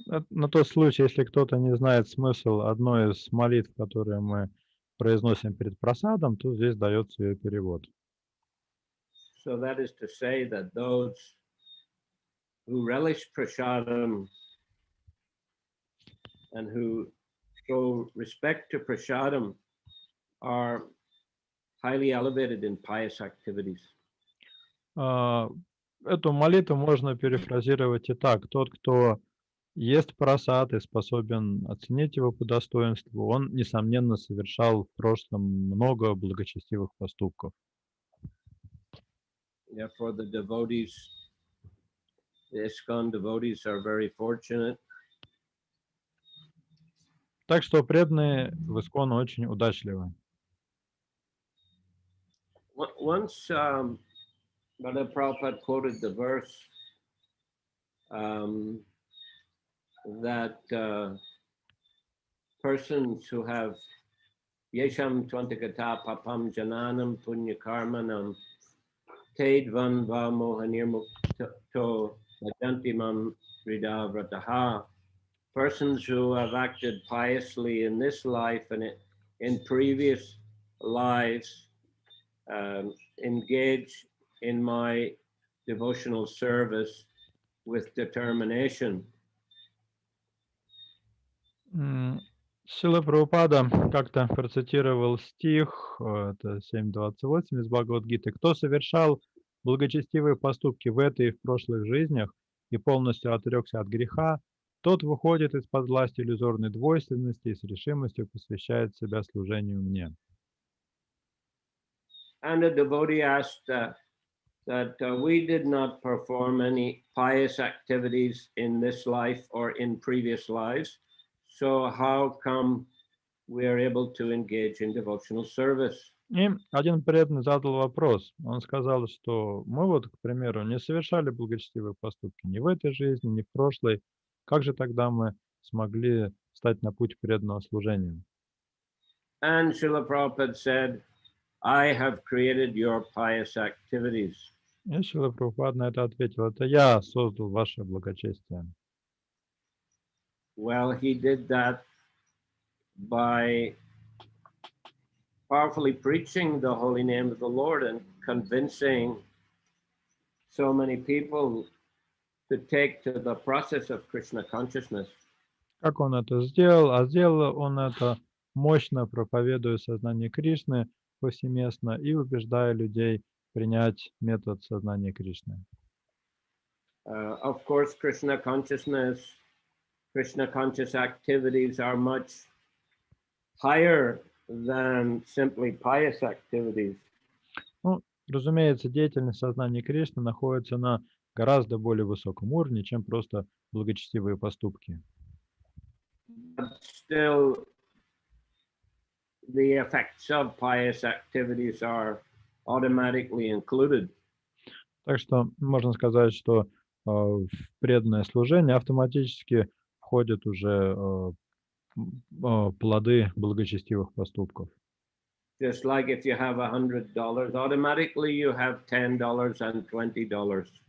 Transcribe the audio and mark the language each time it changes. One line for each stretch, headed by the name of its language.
Russian: На тот случай, если кто-то не знает смысл одной из молитв, которые мы произносим перед просадом, то здесь дается ее перевод.
English: So that is to say that those who relish prasadam and who show respect to prasadam are highly elevated in pious activities.
Russian: Эту молитву можно перефразировать и так: тот, кто ест просад и способен оценить его по достоинству, он, несомненно, совершал в прошлом много благочестивых поступков.
English: Therefore, the devotees, the ISKCON devotees, are very fortunate.
Russian: Так что преданные в ИСККОН очень удачливы.
English: Once Brother Prabhupada quoted the verse that persons who have
Sanskrit: Yesham Tvantakata Papam Jananam Punya Karmanam Tedvan Vamohanirmukto Vajantimam Rida Vrataha.
English: Persons who have acted piously in this life and in previous lives engage in my devotional service with determination.
Russian: Шрила Прабхупада как-то процитировал стих, это 7.28 из Бхагавад-гиты: «Кто совершал благочестивые поступки в этой и в прошлых жизнях и полностью отрекся от греха, тот выходит из-под власти иллюзорной двойственности и с решимостью посвящает себя служению мне».
English: And the devotee asked that we did not perform any pious activities in this life or in previous lives. So how come we are able to engage in devotional service?
Russian: И один преданный задал вопрос. Он сказал, что мы вот, к примеру, не совершали благочестивые поступки ни в этой жизни, ни в прошлой. Как же тогда мы смогли стать на путь преданного служения?
English: And Srila Prabhupada said, I have created your pious activities.
Russian: И Шрила Прабхупада на это ответил: это я создал ваше благочестие.
English: Well, he did that by powerfully preaching the holy name of the Lord and convincing so many people to take to the process of Krishna consciousness.
Russian: Как он это сделал? А сделал он это мощно проповедуя сознание Кришны повсеместно и убеждая людей принять метод сознания Кришны.
English: Of course, Krishna conscious activities are much higher than simply pious activities.
Russian: Ну, разумеется, деятельность сознания Кришны находится на гораздо более высоком уровне, чем просто благочестивые поступки.
English: But still, the effects of pious activities are automatically included.
Russian: Так что можно сказать, что в преданное служение автоматически входят уже плоды благочестивых поступков.
English: Just like if you have $100, automatically you have $10 and $20.